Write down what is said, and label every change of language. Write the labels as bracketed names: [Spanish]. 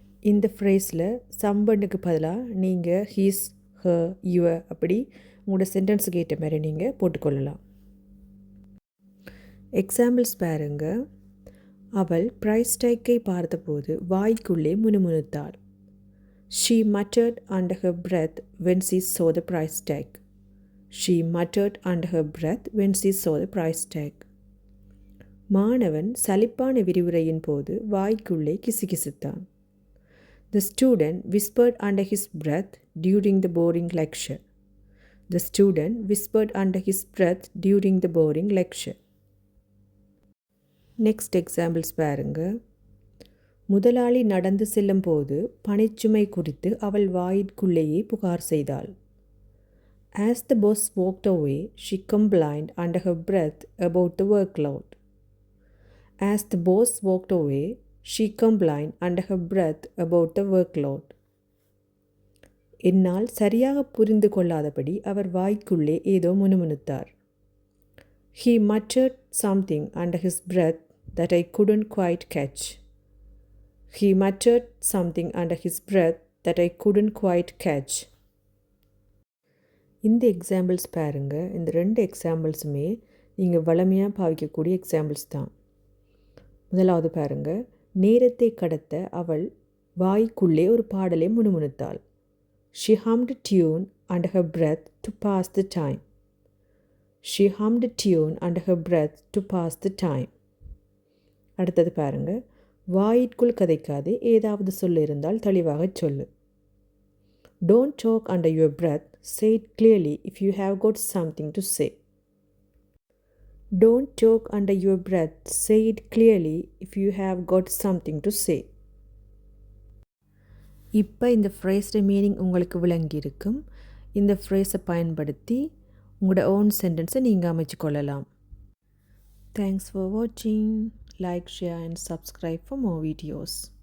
[Tamil] இந்த ஃப்ரேஸில் சம்பனுக்கு பதிலாக நீங்கள் ஹீஸ், ஹர், யுவர் அப்படி உங்களோட சென்டென்ஸுக்கு ஏற்ற மாதிரி நீங்கள் போட்டுக்கொள்ளலாம். எக்ஸாம்பிள்ஸ் பாருங்க. அவள் ப்ரைஸ் டேக்கை பார்த்தபோது வாய்க்குள்ளே முணுமுணுத்தாள். [English] She muttered under her breath when she saw the price tag. She muttered under her breath when she saw the price tag. [Tamil] மாணவன் சலிப்பான விரிவுரையின் போது வாய்க்குள்ளே கிசுகிசுத்தான். [English] The student whispered under his breath during the boring lecture. The student whispered under his breath during the boring lecture. Next examples [Tamil] பாருங்க. முதலாளி நடந்து செல்லும் போது பணிச்சுமை குறித்து அவள் வாயிற்குள்ளேயே புகார் செய்தாள். [English] As the boss walked away, she complained under her breath about the workload. As the boss walked away, she complained under her breath about the workload. [Tamil] என்னால் சரியாக புரிந்து கொள்ளாதபடி அவர் வாய்க்குள்ளே ஏதோ முணுமுணுத்தார். [English] He muttered something under his breath that I couldn't quite catch. He muttered something under his breath that I couldn't quite catch. [Tamil] இந்த examples பாருங்க. இந்த ரெண்டு எக்ஸாம்பிள்ஸுமே நீங்கள் வளமையாக பாவிக்கக்கூடிய எக்ஸாம்பிள்ஸ் தான். முதலாவது பாருங்க. நேரத்தை கடத்த அவள் வாய்க்குள்ளே ஒரு பாடலை முணுமுணுத்தாள். [English] She hummed a tune under her breath to pass the time. She hummed a tune under her breath to pass the time. [Tamil] அடுத்தது பாருங்க. வாயிற்குள் கதைக்காது, ஏதாவது சொல்ல இருந்தால் தெளிவாக சொல்லு. [English] Don't talk under your breath, say it clearly if you have got something to say. Don't talk under your breath, say it clearly if you have got something to say. [Tamil] இப்போ இந்த ஃப்ரேஸோட meaning உங்களுக்கு விளங்கியிருக்கும். இந்த ஃப்ரேஸை பயன்படுத்தி உங்களோட own சென்டென்ஸை நீங்கள் அமைச்சு கொள்ளலாம். [English] Thanks for watching. Like, share and subscribe for more videos.